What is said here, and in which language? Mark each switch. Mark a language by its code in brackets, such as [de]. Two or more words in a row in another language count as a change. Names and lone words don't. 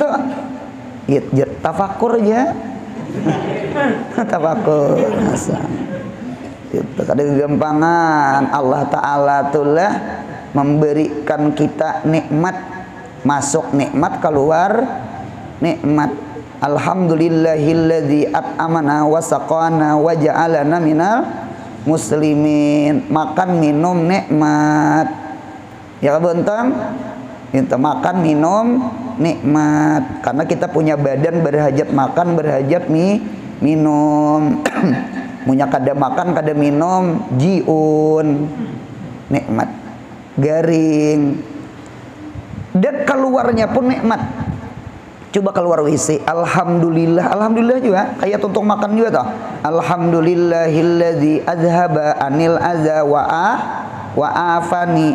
[id] Ya tafakur aja. Tafakur. Itu ada kegampangan. Allah Ta'ala itulah memberikan kita nikmat, masuk nikmat, keluar nikmat. [ar] الحمد لله الذي أطعمنا وسقانا وجعلنا من المسلمين. [id] Makan minum nikmat. Ya bentar. Kita makan minum nikmat. Karena kita punya badan berhajat makan, berhajat minum. [bjn] Punya kada makan, kada minum, jiun. Nikmat. Garing. [id] Dan keluarnya pun nikmat. Coba keluar WC, alhamdulillah, alhamdulillah juga kayak tuntung makan juga toh. [ar] الحمد لله الذي أذهب عني الأذى وعافاني.